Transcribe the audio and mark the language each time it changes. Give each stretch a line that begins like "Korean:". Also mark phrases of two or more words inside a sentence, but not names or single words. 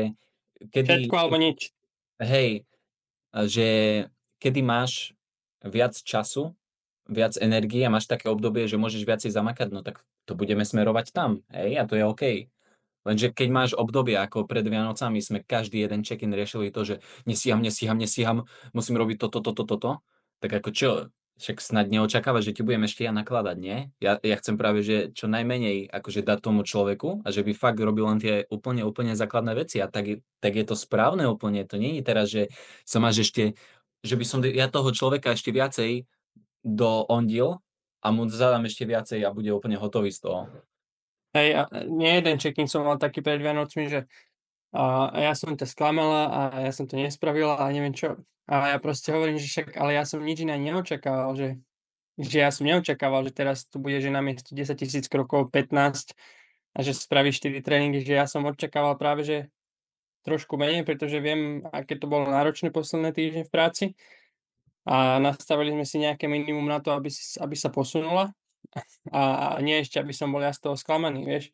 Slovak: Všetko alebo nič. hej, že kedy máš viac času, viac energie a máš také obdobie, že môžeš viacej zamakať, no tak to budeme smerovať tam, hej, a to je OK. Lenže keď máš obdobie, ako pred Vianocami sme každý jeden check-in riešili to, že nesíham, musím robiť toto, tak ako čo, však snad neočakávaš, že ti budem ešte ja nakladať, nie? Ja chcem práve, že čo najmenej akože dať tomu človeku a že by fakt robil len tie úplne základné veci a tak je to správne úplne. To nie je teraz, že sa máš ešte, že by som ja toho človeka ešte viacej doondil a mu zadám ešte viacej a bude úplne hotový z toho. Hej, a nie jeden check-in som mal taký pred Vianocmi, že a ja som ťa sklamala a ja som to nespravila a neviem čo. A ja proste hovorím, že však, ale ja som nič iné neočakával, že ja som neočakával, že teraz tu bude, že namiesto 10 000 krokov 15 a že spravíš 4 tréningy, že ja som očakával práve, že trošku menej, pretože viem, aké to bolo náročné posledné týždne v práci a nastavili sme si nejaké minimum na to, aby sa posunula a nie ešte, aby som bol ja z toho sklamaný, vieš.